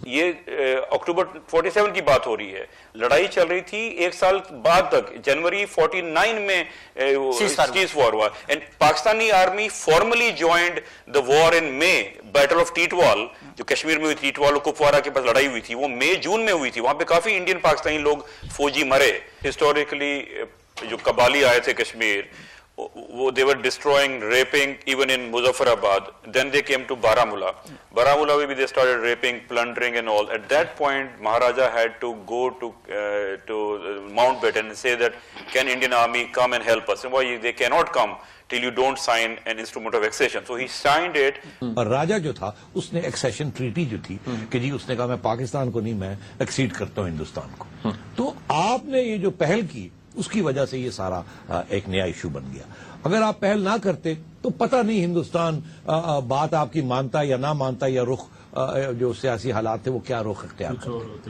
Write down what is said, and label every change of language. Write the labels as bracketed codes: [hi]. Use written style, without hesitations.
[hi] ये अक्टूबर 47 की बात हो रही है, लड़ाई चल रही थी, एक साल बाद तक जनवरी 49 में सीज वॉर हुआ, [en] And Pakistani army formally joined the war in May. [hi] Battle of Titwal जो कश्मीर में हुई, टीटवाल और कुपवारा के पास लड़ाई हुई थी, वो मई जून में हुई थी। वहां पे काफी इंडियन पाकिस्तानी लोग फौजी मरे। हिस्टोरिकली जो कबाली आए थे कश्मीर, वो [en] they were destroying, raping even in Muzaffarabad. Then they came to Baramulla. Baramulla maybe they started raping, plundering and all. At that point, Maharaja had to go to Mountbatten and say that, can Indian army come and help us? And why they cannot come till you don't sign an instrument of accession. So he signed it. [hi] और राजा जो था उसने accession treaty जो थी कि जी उसने कहा मैं पाकिस्तान को नहीं, मैं एक्सीड करता हूं हिंदुस्तान को। तो आपने ये जो पहल की उसकी वजह से ये सारा एक नया इशू बन गया। अगर आप पहल ना करते तो पता नहीं हिंदुस्तान बात आपकी मानता या ना मानता, या रुख जो सियासी हालात थे वो क्या रुख अख्तियार करते।